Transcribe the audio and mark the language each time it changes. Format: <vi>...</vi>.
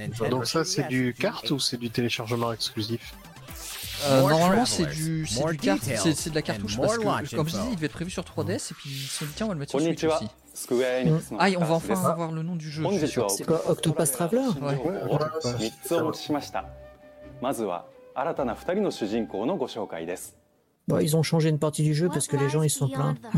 <fr>Donc ça, c'est du cart ou c'est du téléchargement exclusif? Normalement, c'est du cart, c'est de la cartouche, parce que comme je disais, il devait être prévu sur 3DS et puis ils se sont dit, tiens, on va le mettre sur Switch aussi. Square Enix. Aïe, on va enfin avoir le nom du jeu. Je c'est quoi Octopath Traveler?</fr> <ja>Ouais. 3つお持ちしました。まずは新たな2人の主人公のご紹介です。</ja> <fr>Bon, ils ont changé une partie du jeu parce que les gens ils sont pleins.</fr>